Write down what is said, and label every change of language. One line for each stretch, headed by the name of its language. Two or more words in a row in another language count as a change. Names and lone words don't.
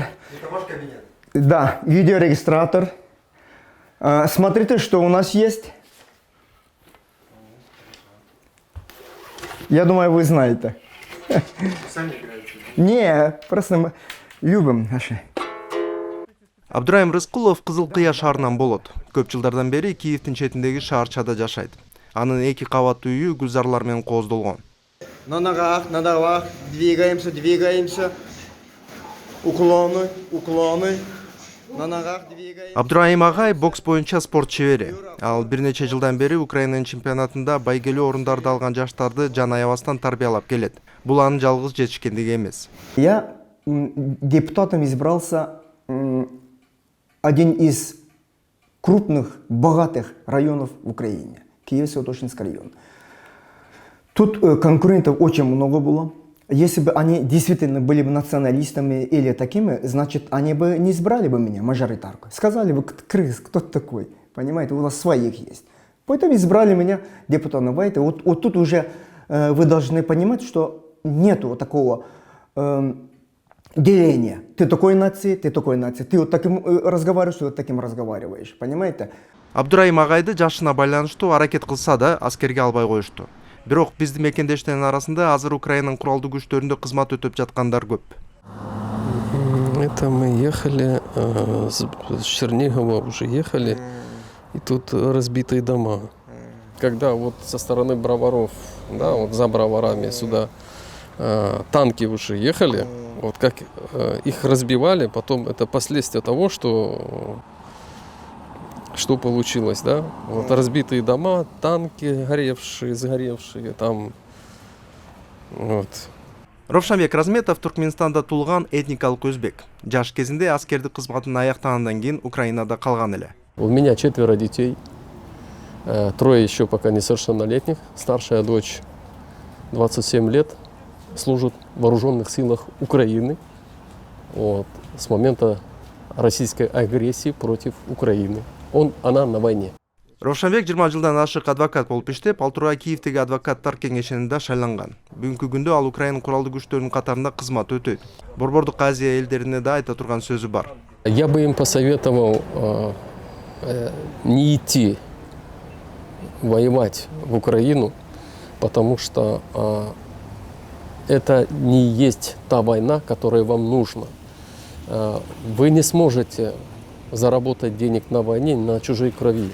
Russian: Это ваш кабинет? Да, видеорегистратор. Смотрите, что у нас есть. Я думаю, вы знаете. Сами играете? Не, просто мы любим наши.
Kyrgyz: Абдурайым Рыскулов Кызыл Кыя шаарынан болот. Көп жылдардан бери Киевдин четиндеги шаарчада жашайт. Анын 2 кабаттуу үйү гүлзарлар менен кооздолгон.
Russian: На ногах, двигаемся. Уклоны. На ногах двигаемся.
Kyrgyz: Абдурайым агай бокс боюнча спорт чебери. Ал бир нече жылдан бери Украинанын чемпионатында байгелүү орундарды алган жаштарды жан аябастан тарбиялап келет. Бул анын жалгыз жетишкендиги эмес.
Russian: Я депутатом избрался один из крупных, богатых районов в Украине. Киево-Святошинский район. Тут конкурентов очень много было. Если бы они действительно были бы националистами или такими, значит, они бы не избрали бы меня, мажоритарку. Сказали бы, крыс, кто ты такой? Понимаете, у нас своих есть. Поэтому избрали меня депутатом. Вот тут уже вы должны понимать, что нету такого деления. Ты такой нации, ты такой нации. Ты вот таким разговариваешь, ты вот таким разговариваешь. Понимаете?
Kyrgyz: Абдурайым агайды жашына байланыштуу аракет кылса да аскерге албай коюшту. Бирок биздин мекендештердин арасында азыр Украинанын куралдуу күчтөрүндө кызмат өтөп жаткандар көп.
Russian: Это мы ехали с Чернигова, уже ехали, и тут разбитые дома. Когда вот со стороны Броваров, да, вот за Броварами сюда танки уже ехали, вот как их разбивали, потом это последствия того, что получилось, да? Вот разбитые дома, танки сгоревшие там, вот.
Kyrgyz: Ровшанбек Разметов Туркменстанда туулган этникалык өзбек. Жаш кезинде аскердик кызматын аяктагандан кийин Украинада калган эле.
Russian: У меня 4 детей, 3 еще пока несовершеннолетних. Старшая дочь 27 лет, служит в вооруженных силах Украины, вот, с момента российской агрессии против Украины. Она на войне.
Kyrgyz: Ровшанбек 20 жылдан ашык адвокат болуп иштеп, ал тургай Киевдеги адвокаттар кеңешинде шайланган. Бүгүнкү күндө ал Украина куралдуу күчтөрүнүн катарында кызмат өтөйт. Борбордук Азия элдерине да айта турган сөзү бар.
Russian: Я бы им посоветовал не идти воевать в Украину, потому что это не есть та война, которая вам нужна. Вы не сможете заработать денег на войне, на чужой крови.